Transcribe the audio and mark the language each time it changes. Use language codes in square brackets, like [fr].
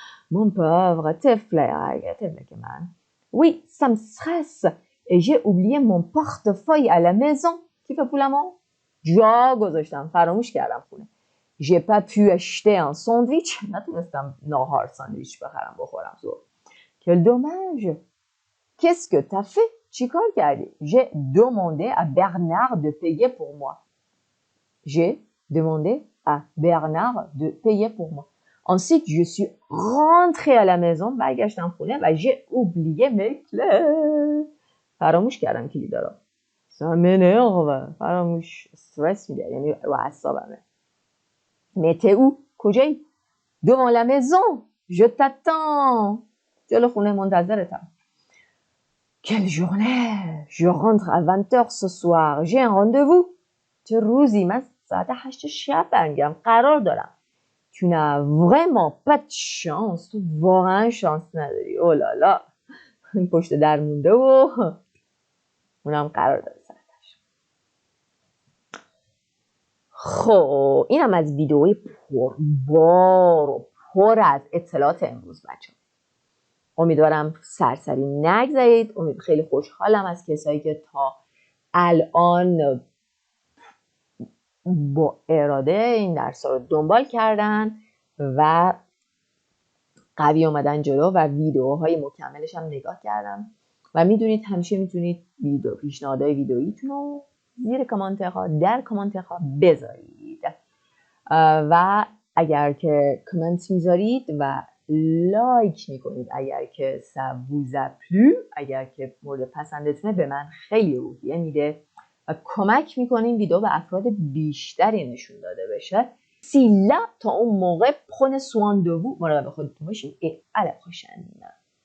[fr] Mon pauvre, t'es flaque, man. Oui, ça me stresse. Et j'ai oublié mon portefeuille à la maison. Qui fait poulamon? [fa] جا گذاشتم، فراموش کردم خونه. [fr] J'ai pas pu acheter un sandwich. [fa] نتونستم ناهار ساندویچ بخرم بخورم ظهر. [fr] Quel dommage. Qu'est-ce que t'as fait? [fa] چیکار کردی؟ [fr] J'ai demandé à Bernard de payer pour moi. J'ai demandé à Bernard de payer pour moi. Ensuite, je suis rentrée à la maison. [fa] برگشتم خونه و [fr] j'ai oublié mes clés. [fa] فراموش کردم کلیدا رو. [fr] Ça m'énerve. [fa] فراموش استرس میده، یعنی رو اعصابمه. [fr] Mais t'es où? [fa] کجایی؟ [fr] Devant la maison. Je t'attends. [fa] جلو خونه منتظرتم. [fr] Quelle journée! Je rentre à 20h ce soir. J'ai un rendez-vous. [fa] چه روزی؟ من ساعت 8 شب برمیگردم. قرار دارم. [fr] Tu n'as vraiment pas de chance. [fa] تو واقعا شانس نداری. اولالا. این پشت در مونده و اونم قرار داره ساعتش. خب اینم از ویدئوی پربار و پر از اطلاعات امروز بچه‌ها. امیدوارم سرسری نگذارید. خیلی خوشحالم از کسایی که تا الان با اراده این درس رو دنبال کردن و قوی اومدن جلو و ویدیوهای مکملش هم نگاه کردم و میدونید همیشه میتونید پیشنهادهای ویدئوییتون رو زیر کامنت‌ها در کامنت‌ها بذارید و اگر که کامنت میذارید و لایک میکنید اگر که [fr] ça vous a plu [fa] اگر که مورد پسندتونه به من خیلی روحیه میده و کمک میکنیم ویدیو به افراد بیشتری نشون داده بشه. تا اون موقع [fr] prenez soin de vous، [fa] مراقب خودتون باشید. [fr] et à la prochaine.